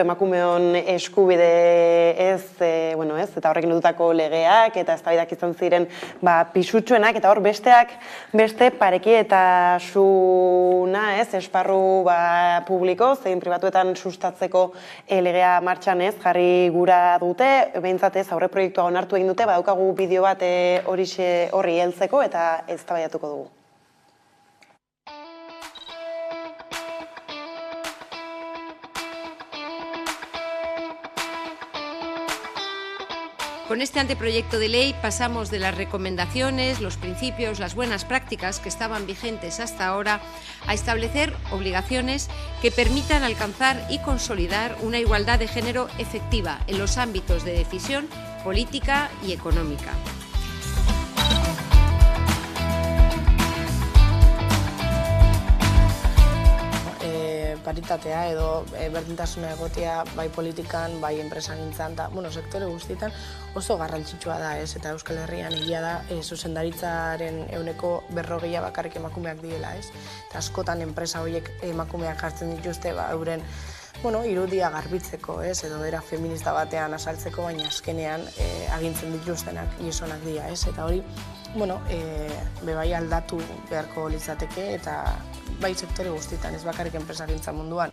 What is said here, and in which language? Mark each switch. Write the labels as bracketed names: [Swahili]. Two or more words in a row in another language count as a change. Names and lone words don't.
[Basque] emakumeon eskubide eta horrekin dutako legeak eta eztabaidak izan ziren pisutsuenak, eta hor beste parekietasuna, esparru publiko, zein pribatuetan sustatzeko legea martxan jarri gura dute, behintzat aurre proiektua onartu egin dute, badaukagu bideo bat horri heltzeko eta eztabaidatuko dugu. [Spanish] Con este anteproyecto de ley pasamos de las recomendaciones, los principios, las buenas prácticas que estaban vigentes hasta ahora a establecer obligaciones que permitan alcanzar y consolidar una igualdad de género efectiva en los ámbitos de decisión política y económica. [Basque] Paritatea edo berdintasuna egotea bai politikan, bai enpresagintzan eta sektore guztietan oso garrantzitsua da, eta Euskal Herrian egia da zuzendaritzaren 40% bakarrik emakumeak direla, eta askotan enpresa horiek emakumeak jartzen dituzte euren irudia garbitzeko, edo era feminista batean asaltzeko, baina azkenean agintzen dituztenak gizonak dira, eta hori bai aldatu beharko litzateke eta bai sektore guztietan, ez bakarrik enpresagintza munduan.